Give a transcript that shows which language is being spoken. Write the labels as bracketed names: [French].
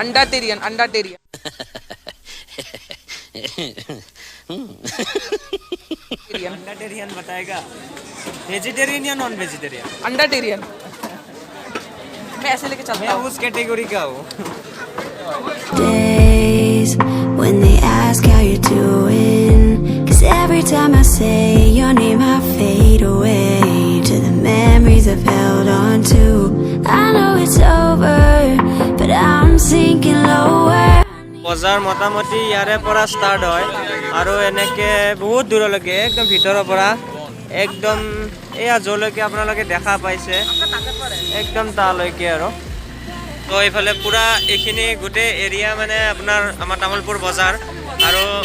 [Hindi] अंडा टेरियन अंडा टेरियन अंडा टेरियन बताएगा वेजिटेरियन या नॉन वेजिटेरियन अंडा टेरियन मैं ऐसे लेके चलता मैं हूँ उस कैटेगरी का हूँ [English] Days when they ask how you're doing, 'cause every time I say your name I fade away to the memories I've held on to. I know it's over, but I'm sinking lower. [Assamese] বজাৰ মোটামুটি ইয়াৰে পৰা start হয় আৰু এনেকৈ বহুত দূৰলৈকে একদম ভিতৰৰ পৰা একদম এয়া য'লৈকে আপোনালোকে দেখা পাইছে একদম তালৈকে আৰু তো এইফালে পূৰা এইখিনি গোটেই এৰিয়া মানে আপোনাৰ আমাৰ তামোলপুৰ বজাৰ আৰু